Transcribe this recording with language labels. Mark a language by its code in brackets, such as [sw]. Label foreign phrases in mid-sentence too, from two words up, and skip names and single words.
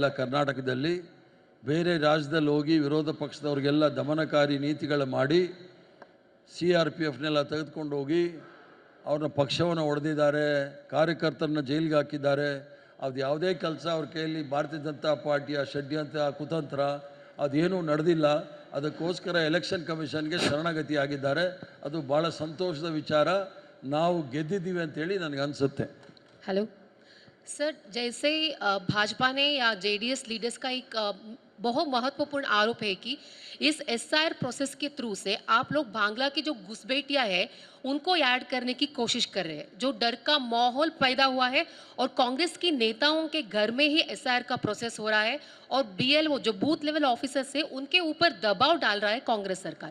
[kn] ಕರ್ನಾಟಕದಲ್ಲಿ ಬೇರೆ ರಾಜ್ಯದಲ್ಲಿ ಹೋಗಿ ವಿರೋಧ ಪಕ್ಷದವ್ರಿಗೆಲ್ಲ ದಮನಕಾರಿ ನೀತಿಗಳು ಮಾಡಿ CRPFನೆಲ್ಲ ತೆಗೆದುಕೊಂಡು ಹೋಗಿ ಅವ್ರನ್ನ ಪಕ್ಷವನ್ನು ಹೊಡೆದಿದ್ದಾರೆ, ಕಾರ್ಯಕರ್ತರನ್ನ ಜೈಲಿಗೆ ಹಾಕಿದ್ದಾರೆ. ಅದು ಯಾವುದೇ ಕೆಲಸ ಅವ್ರ ಕೈಯಲ್ಲಿ ಭಾರತೀಯ ಜನತಾ ಪಾರ್ಟಿಯ ಷಡ್ಯಂತ್ರ, ಕುತಂತ್ರ ಅದೇನೂ ನಡೆದಿಲ್ಲ. ಅದಕ್ಕೋಸ್ಕರ [en] election commission [kn] ಶರಣಗತಿ ಆಗಿದ್ದಾರೆ. ಅದು ಭಾಳ ಸಂತೋಷದ ವಿಚಾರ. ನಾವು ಗೆದ್ದಿದ್ದೀವಿ ಅಂತೇಳಿ ನನಗೆ ಅನಿಸುತ್ತೆ. [hi] हेलो सर, जैसे भाजपा ने या JDS लीडर्स का एक बहुत महत्वपूर्ण आरोप है कि इस SIR प्रोसेस के थ्रू से आप लोग बांग्ला की जो घुसपैठियां है उनको ऐड करने की कोशिश कर रहे हैं, जो डर का माहौल पैदा हुआ है और कांग्रेस की नेताओं के घर में ही SIR का प्रोसेस हो रहा है और BLO जो [en] booth level officers [hi] है उनके ऊपर दबाव डाल रहा है कांग्रेस सरकार।